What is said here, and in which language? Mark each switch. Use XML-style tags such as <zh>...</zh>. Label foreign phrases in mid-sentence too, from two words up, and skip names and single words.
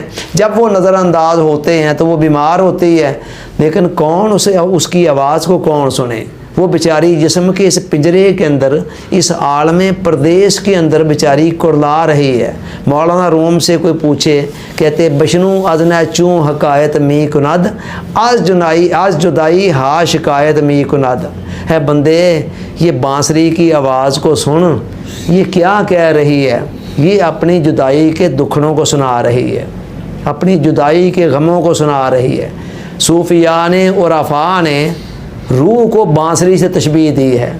<ur>جب وہ نظر انداز ہوتے ہیں تو وہ بیمار ہوتی ہے، لیکن کون اس کی آواز کو کون سنے؟ وہ بیچاری جسم کے اس پنجرے کے اندر، اس عالم پردیس کے اندر بیچاری کرلا رہی ہے۔ مولانا روم سے کوئی پوچھے، کہتے</ur> <fa>بشنو از نہ چوں حکایت می کند، از جدائی ہا شکایت می کند۔</fa> <ur>ہے بندے، یہ بانسری کی آواز کو سن، یہ کیا کہہ رہی ہے؟ یہ اپنی جدائی کے دکھڑوں کو سنا رہی ہے، اپنی جدائی کے غموں کو سنا رہی ہے۔ صوفیاء نے اور عرفاء نے روح کو بانسری سے تشبیہ دی ہے۔</ur>